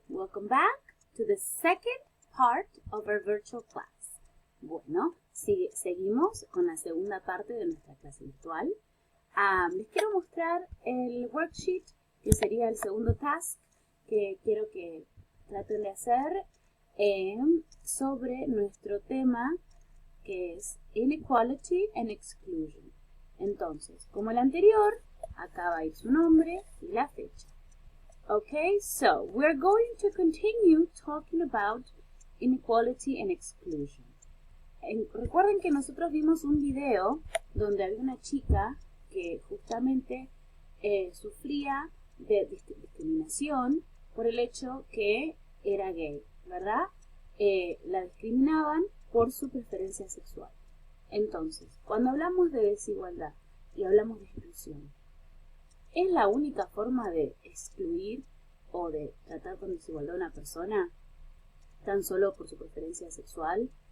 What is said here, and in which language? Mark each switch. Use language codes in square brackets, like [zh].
[en] Welcome back to the second part of our virtual class. [es] Bueno, seguimos con la segunda parte de nuestra clase virtual. Les quiero mostrar el worksheet, que sería el segundo task que quiero que traten de hacer sobre nuestro tema, que es Inequality and Exclusion. Entonces, como el anterior, acá va a ir su nombre y la fecha. [en] Okay, so we're going to continue talking about inequality and exclusion. [es] Recuerden que nosotros vimos un video donde había una chica que justamente sufría de discriminación por el hecho que era gay, ¿verdad? La discriminaban por su preferencia sexual. Entonces, cuando hablamos de desigualdad y hablamos de exclusión, ¿es la única forma de excluir o de tratar con desigualdad a una persona tan solo por su preferencia sexual?